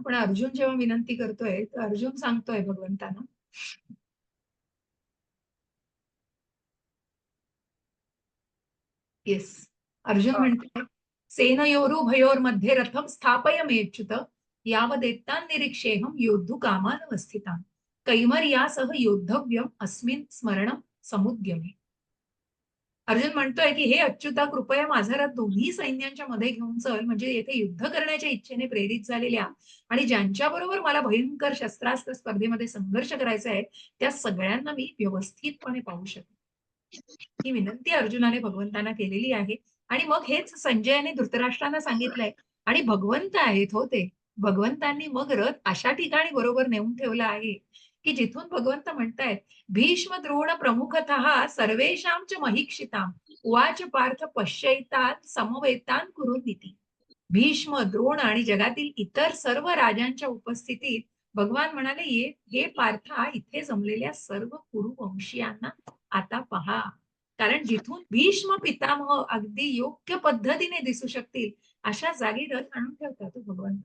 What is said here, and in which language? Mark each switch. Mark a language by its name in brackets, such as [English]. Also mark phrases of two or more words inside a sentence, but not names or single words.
[Marathi] पण अर्जुन जेव्हा विनंती करतोय तर अर्जुन सांगतोय भगवंतांना येस. अर्जुन म्हणतोय [Sanskrit] सेनयोरु भयोर मध्ये रथम स्थापय मेच्युत यावदेतान निरीक्षेहम योद्धु कामानवस्थितान कैमर्यासह योद्धव्यम अस्मिन स्मरणम समुद्यमे. [Marathi] अर्जुन म्हणतोय की हे अच्युता कृपया माझा रथ दोन्ही सैन्यांच्या मध्ये घेऊन चल, म्हणजे येथे युद्ध करण्याच्या इच्छेने प्रेरित झालेल्या आणि ज्यांच्या बरोबर मला भयंकर शस्त्रास्त्र स्पर्धेमध्ये संघर्ष करायचा आहे त्या सगळ्यांना मी व्यवस्थितपणे पाहू शकेन. ही विनंती अर्जुनाने भगवंतांना केलेली आहे. आणि मग हेच संजयाने धृतराष्ट्रांना सांगितलंय. आणि भगवंत आहेत हो ते. भगवंतांनी मग रथ अशा ठिकाणी बरोबर नेऊन ठेवला आहे की जिथून भगवंत म्हणतायत [Sanskrit] भीष्म द्रोण प्रमुखतः सर्वेषां च महिक्षितां उवाच पार्थ पश्यैतान समवेतान कुरुनिती. [Marathi] भीष्म द्रोण आणि जगातील इतर सर्व राजांच्या उपस्थितीत भगवान म्हणाले हे पार्था इथे जमलेल्या सर्व कुरुवंशीयांना आता पहा. कारण जिथून भीष्म पितामह अगदी योग्य पद्धतीने दिसू शकतील अशा जागी रथ आणून ठेवतात तो भगवंत.